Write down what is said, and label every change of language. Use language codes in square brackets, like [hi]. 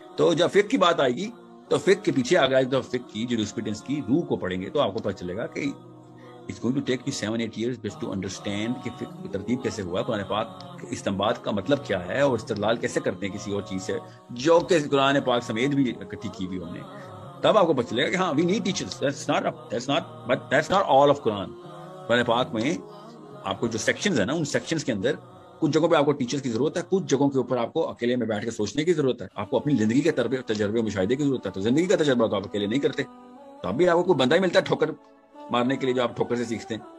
[ur] تو جب فقہ کی بات آئے گی تو فقہ کے پیچھے آ گیا فقہ کی جیورسپروڈنس کی روح کو پڑھیں گے تو آپ کو پتہ چلے گا کہ [en] It's going to take you 7-8 years just to understand [ur] کہ فقہ کی ترتیب کیسے ہوا، قرآن پاک استنباط کا مطلب کیا ہے اور استدلال کیسے کرتے ہیں کسی اور چیز سے جو کہ قرآن پاک سمیت بھی اکٹھی کی ہوئی ہم نے. تب آپ کو پتہ چلے گا کہ ہاں [en] we need teachers. That's not all of Quran. [ur] قرآن پاک میں آپ کو جو سیکشنز ہیں نا، ان سیکشنز کے اندر کچھ جگہوں پہ آپ کو ٹیچرز کی ضرورت ہے، کچھ جگہوں کے اوپر آپ کو اکیلے میں بیٹھ کے سوچنے کی ضرورت ہے. آپ کو اپنی زندگی کے تجربے و مشاہدے کی ضرورت ہے. تو زندگی کا تجربہ تو آپ اکیلے نہیں کرتے. تو اب بھی آپ کو کوئی بندہ ہی ملتا ہے ٹھوکر مارنے کے لیے جو آپ ٹھوکر سے سیکھتے ہیں.